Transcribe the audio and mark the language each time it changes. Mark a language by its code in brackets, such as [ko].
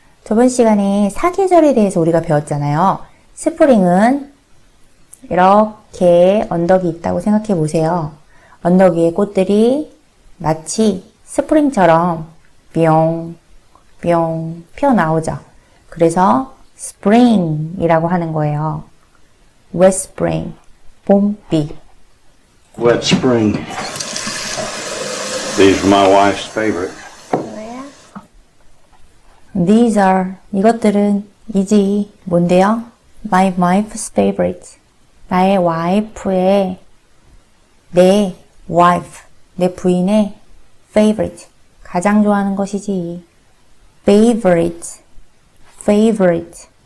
[ko] 저번 시간에 사계절에 대해서 우리가 배웠잖아요. 스프링은 이렇게 언덕이 있다고 생각해 보세요. 언덕 위에 꽃들이 마치 스프링처럼 뿅, 뿅 피어나오죠. 그래서 spring이라고 하는 거예요. [en] wet spring, 봄비. Wet spring. These are my wife's favorite. These are, [ko] 이것들은 이지 뭔데요? [en] My wife's favorite. [ko] 나의 와이프의, 내 wife, 내 부인의 favorite. 가장 좋아하는 것이지. favorite, favorite.